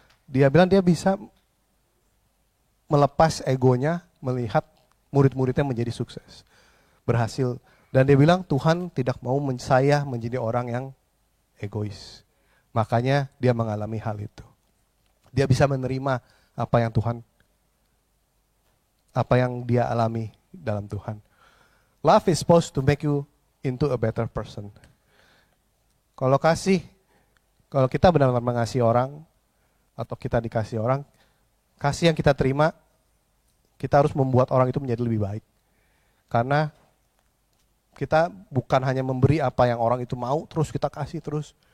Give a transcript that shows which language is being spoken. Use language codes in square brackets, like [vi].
[id] Dia bilang dia bisa melepas egonya melihat murid-muridnya menjadi sukses, berhasil. Dan dia bilang Tuhan tidak mau saya menjadi orang yang egois. Makanya dia mengalami hal itu. Dia bisa menerima apa yang dia alami dalam Tuhan. [en] Love is supposed to make you into a better person. [id] Kalau kita benar-benar mengasihi orang, atau kita dikasih orang, kasih yang kita terima, kita harus membuat orang itu menjadi lebih baik. Karena kita bukan hanya memberi apa yang orang itu mau, terus kita kasih terus.